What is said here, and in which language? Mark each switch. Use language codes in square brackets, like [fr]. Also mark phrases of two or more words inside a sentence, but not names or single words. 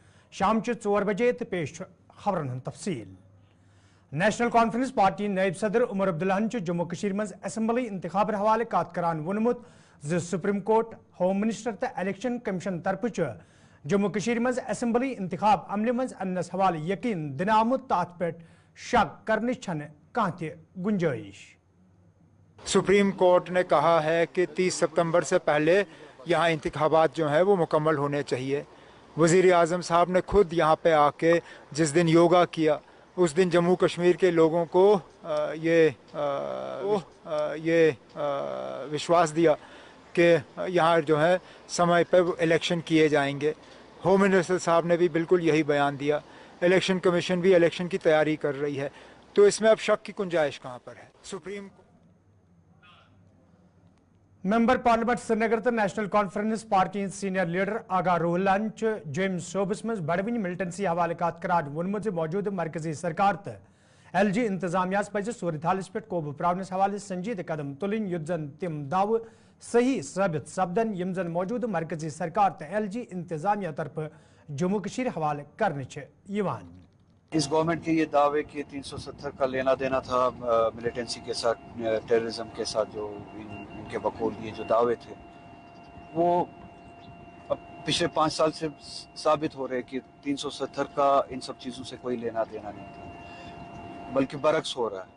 [ks] शाम 4 बजे तो पेश खबरन तफसील। नेशनल कॉन्फ्रेंस पार्टी नायब सदर उमर अब्दुल्लाहन जम्मू कश्मीर मज असेंबली इंतखाब हवाले कत करान वोनमुत सुप्रीम कोर्ट [en] home minister [ks] तो [en] election commission [ks] तरफ जम्मू कश्मीर मज असेंबली इंतखाब अमल मज अन्नस हवाले यकीन दिन आमुत तथ पे शक करने कह गुंजाइश। [hi] सुप्रीम कोर्ट ने कहा है कि 30 सितंबर से पहले यहाँ इंतखाबात जो हैं वो मुकम्मल होने चाहिए। वज़ीर आज़म साहब ने खुद यहाँ पे आके जिस दिन योगा किया उस दिन जम्मू कश्मीर के लोगों को ये विश्वास दिया कि यहाँ जो है समय पर इलेक्शन किए जाएंगे। [en] home minister [hi] साहब ने भी बिल्कुल यही बयान दिया। [en] election commission [hi] भी इलेक्शन की तैयारी कर रही है, तो इसमें अब शक की गुंजाइश कहाँ पर है। सुप्रीम [en] member parliament [ks] श्रीनगर तो नेशनल कॉन्फ्रेंस पार्टी [en] senior leader [ks] आगा रोहलान जम सोबस मज बड़वन मिलिटेंसी हवाले कत करान वोनमुत मौजूद मरकजी सरकार तो LG इंतजामिया पज सूरत हालस पे कोब प्रावनस हवाले संजीद कदम तुलन युत जन तिम दाव सही साबित सपदन यम जन मौजूद मरकजी सरकार तो LG इंतजामिया तरफ जम्मू कश्मीर हवाले करने [hi] इस गवर्नमेंट के ये दावे कि 370 का लेना देना था मिलिटेंसी के साथ, टेररिज्म के साथ, जो इनके बकौल ये जो दावे थे वो अब पिछले 5 साल से साबित हो रहे कि 370 का इन सब चीज़ों से कोई लेना देना नहीं था, बल्कि बरक्स हो रहा है।